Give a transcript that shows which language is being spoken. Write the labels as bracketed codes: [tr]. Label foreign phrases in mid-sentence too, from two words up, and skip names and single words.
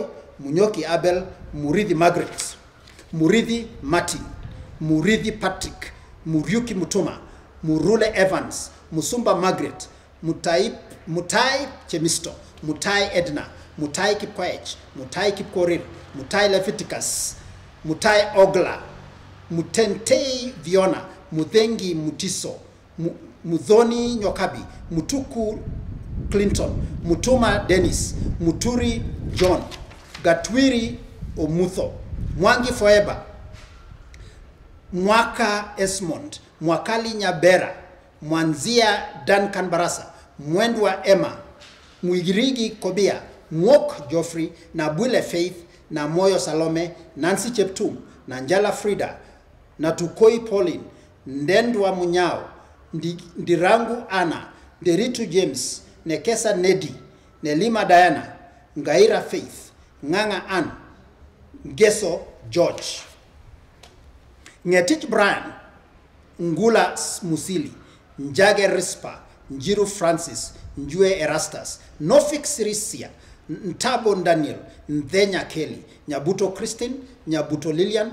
[sw] Munyoki Abel, Murithi Margaret, Murithi Martin, Murithi Patrick, Muriuki Mutuma, Murule Evans, Musumba Margaret, Mutai Chemisto, Mutai Edna, Mutai Kipkoech, Mutai Kipkorir, Mutai Leviticus, Mutai Ogla, Mutentei Viona, Muthengi Mutiso, Mudhoni Nyokabi, Mutuku Clinton, Mutuma Dennis, Muturi John, Gatwiri Omutho, Mwangi Forever, Mwaka Esmond, Mwakali Nyabera, Mwanzia Duncan Barasa, Mwendwa Emma, Mwigirigi Kobia, Mwok Geoffrey, na Bwile Faith, na Moyo Salome, Nancy Cheptum, na Njala Frida, na Tukoi Pauline, Ndendwa Munyao, Ndirangu Anna, Nderitu James, Nekesa Nedi, Nelima Diana, Ngaira Faith, Nganga Ann, Ngeso George, Ngetich Brian, Ngula Musili, Njage Rispa, Njiru Francis, Njue Erastus, Nofik Sirisia, Ntabo Daniel, Nthenya Kelly, Nyabuto Christine, Nyabuto Lilian,